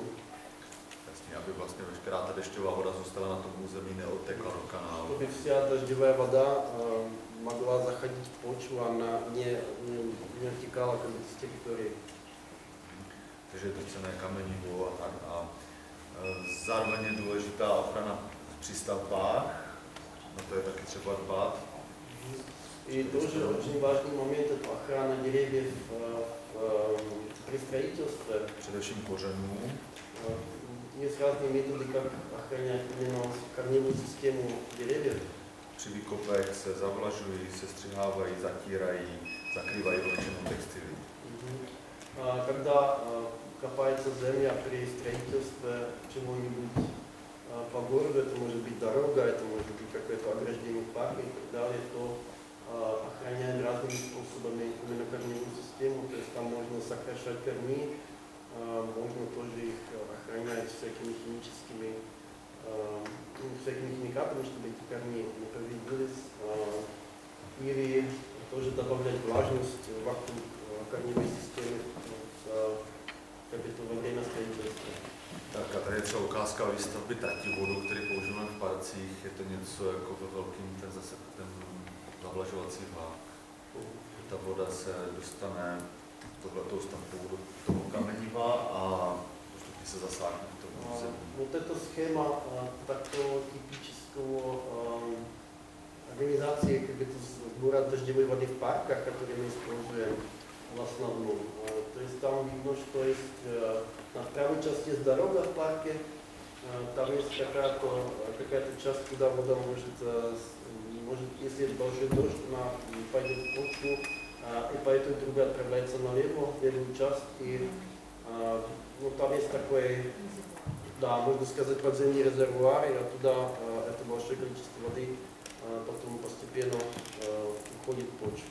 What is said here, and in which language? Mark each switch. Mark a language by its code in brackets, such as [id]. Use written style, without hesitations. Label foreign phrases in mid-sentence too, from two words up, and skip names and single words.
[cs] Jasně, aby vlastně veškerá ta dešťová voda zůstala na tom území, neodtekla do kanálu. [ru] Чтобы вся дождевая вода могла заходить в почву, она не отекала как бы с территории. [cs] Takže je to cenné kamenivo a tak. A zároveň je důležitá ochrana při stavbách, na to je taky třeba dbát. [ru] И тоже очень важный момент это охрана деревьев при строительстве. [cs] Především kořenů. [ru] Есть разные методы, как охранять именно корневую систему деревьев. [cs] Při výkopech se zavlažují, sestřihávají, zatírají, zakrývají vlečenou textily. [ru] Когда копается земля при строительстве чего-нибудь по городу, это может быть дорога, это может быть какое-то ограждение парка и так далее, то охраняем разными способами именно корневую систему, то есть там можно сокращать корни, можно тоже их охранять всякими химическими химикатами, чтобы эти корни не повредились, или тоже добавлять влажность вокруг корневой системы во время строительства. [cs] Tak a tady je třeba ukázka výstavby tativodu, který používáme v parcích. Je to něco jako ve velkým, ten zase ten zavlažovací vák. Ta voda se dostane tohletou stavbou do toho kameniva a postupně se zasáhne k tomu zemí. [ru] Вот эта схема такого типического организации как это сбора дождевой воды в парках, которые мы используем в основном. То есть там видно, что есть на правой части есть дорога в парке, там есть какая-то часть, куда вода может, если большой дождь, она пойдет в почву, и по этой трубе отправляется налево, в левую часть, и ну, там есть такой, да, можно сказать, подземный резервуар, и оттуда это большое количество воды потом постепенно уходит в почву.